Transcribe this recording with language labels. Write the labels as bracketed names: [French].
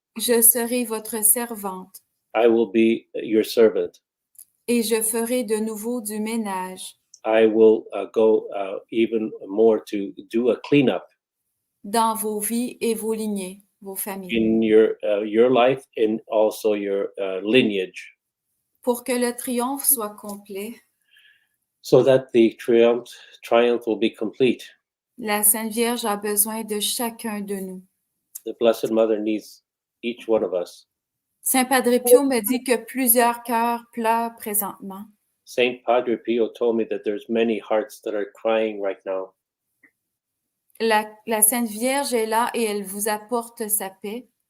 [French] je serai votre servante [English] I will be your servant. [French] et je ferai de nouveau du ménage [English] I will go even more to do a cleanup [French] dans vos vies et vos lignées, vos familles, [English] in your life and also your lineage, [French] pour que le triomphe soit complet. [English] so that the triumph will be complete. [French] La Sainte Vierge a besoin de chacun de nous. [English] The Blessed Mother needs each one of us. [French] Saint Padre Pio me dit que plusieurs cœurs pleurent présentement. [English] Saint Padre Pio told me that there's many hearts that are crying right now. [French] La Sainte Vierge est là et elle vous apporte sa paix.